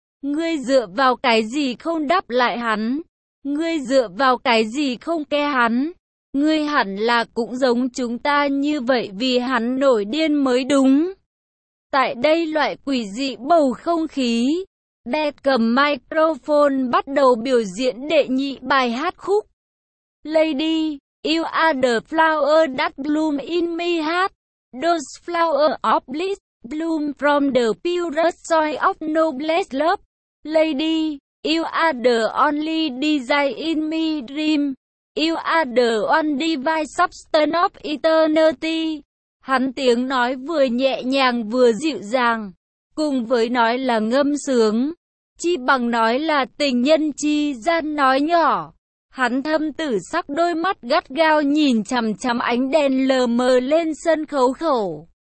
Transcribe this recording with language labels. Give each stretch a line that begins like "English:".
Vietnamese: Ngươi dựa vào cái gì không đáp lại hắn? Ngươi dựa vào cái gì không ke hắn? Ngươi hẳn là cũng giống chúng ta như vậy vì hắn nổi điên mới đúng. Tại đây loại quỷ dị bầu không khí. Bet cầm microphone bắt đầu biểu diễn đệ nhị bài hát khúc.
English: Lady, you are the flower that bloom in my heart. Those flowers of bliss bloom from the purest soil of noblest love. Lady, you are the only desire in my dream. You are the one divine substance of eternity.
Vietnamese: Hắn tiếng nói vừa nhẹ nhàng vừa dịu dàng. Cùng với nói là ngâm sướng. Chi bằng nói là tình nhân chi gian nói nhỏ. Hắn thâm tử sắc đôi mắt gắt gao nhìn chằm chằm ánh đèn lờ mờ lên sân khấu khẩu.